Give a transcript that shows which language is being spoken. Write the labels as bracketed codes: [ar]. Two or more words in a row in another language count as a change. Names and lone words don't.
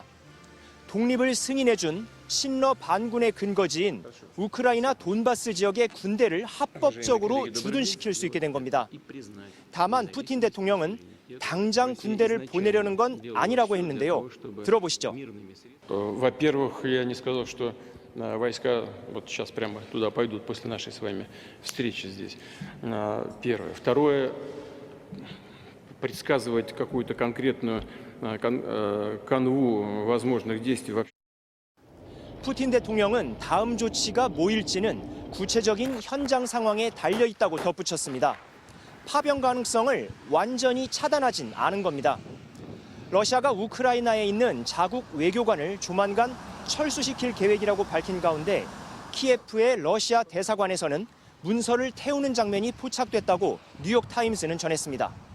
[ko] 독립을 승인해준 친러 반군의 근거지인 우크라이나 돈바스 지역의 군대를 합법적으로 주둔시킬 수 있게 된 겁니다. 다만 푸틴 대통령은 당장 군대를 보내려는 건 아니라고 했는데요. 들어보시죠. [ru] Во-первых, я не сказал, что войска вот сейчас прямо туда пойдут после нашей с вами встречи здесь. Первое. Второе, предсказывать какую-то конкретную канву возможных действий вообще. [ko] 푸틴 대통령은 다음 조치가 뭐일지는 구체적인 현장 상황에 달려 있다고 덧붙였습니다. 파병 가능성을 완전히 차단하진 않은 겁니다. 러시아가 우크라이나에 있는 자국 외교관을 조만간 철수시킬 계획이라고 밝힌 가운데 키예프의 러시아 대사관에서는 문서를 태우는 장면이 포착됐다고 뉴욕타임스는 전했습니다.